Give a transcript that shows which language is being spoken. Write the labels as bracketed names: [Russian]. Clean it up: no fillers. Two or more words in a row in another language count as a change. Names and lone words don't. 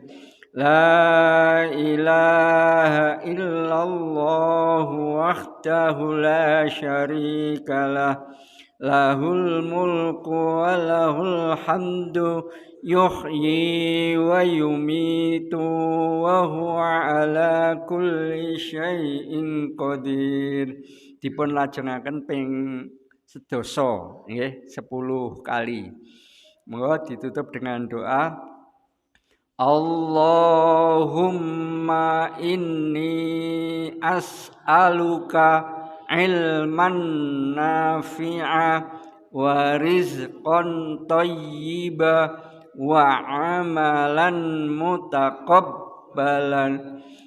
[Arabic] لا إله إلا الله وحده لا شريك له له الملك وله الحمد يحيي ويميت وهو على كل شيء قدير. [Javanese] Dipun lajengaken ping sedasa nggih 10 kali. [Indonesian] Monggo ditutup dengan doa. [Arabic] اللهم إني أسألك علما نافعا ورزقا طيبا وعملا متقبلا.